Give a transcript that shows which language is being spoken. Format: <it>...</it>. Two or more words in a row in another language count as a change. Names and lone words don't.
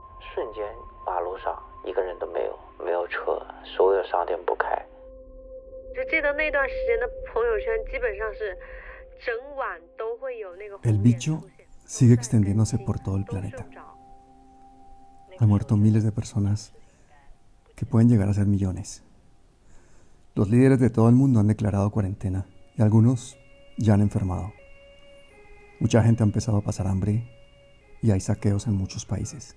<zh>瞬间马路上一个人都没有，没有车，所有商店不开。就记得那段时间的朋友圈基本上是整晚都会有那个红</zh> <es>El</es> <zh>点</zh> <es>bicho</es> <zh>出现</zh> <es>sigue extendiéndose por todo el planeta. Han muerto miles de personas que pueden llegar a ser millones. Los líderes de todo el mundo han declarado cuarentena y algunos ya han enfermado. Mucha gente ha empezado a pasar hambre y hay saqueos en muchos países.</es>